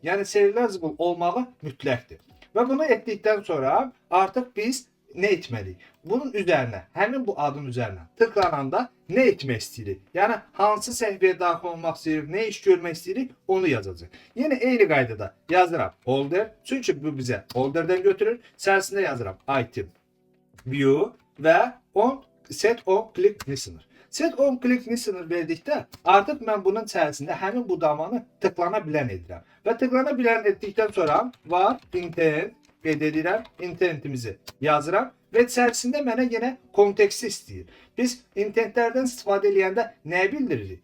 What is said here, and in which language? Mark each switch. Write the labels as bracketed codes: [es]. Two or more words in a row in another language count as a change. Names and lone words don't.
[az] Yəni serializable olmağı mütləqdir. Və bunu etdikdən sonra artıq biz nə etməliyik? Bunun üzərinə, həmin bu adın üzərinə tıklananda nə etmək istəyirik? Yəni hansı səhifəyə daxil olmaq istəyirik, nə iş görmək istəyirik, onu yazacağıq. Yenə eyni qaydada yazıram holder, çünki bu bizə holderdən götürür. İçərisində yazıram [en] item, view [az] və [en] set on click listener. Set on click listener [az] verdikdə artıq mən bunun içərisində həmin bu damanı tıklana bilən edirəm. Və tıklana bilən etdikdən sonra var intent, qeyd edirəm, intentimizi yazıram və içərisində mənə yenə konteksti istəyir. Biz intentlərdən istifadə edəndə nəyi bildiririk?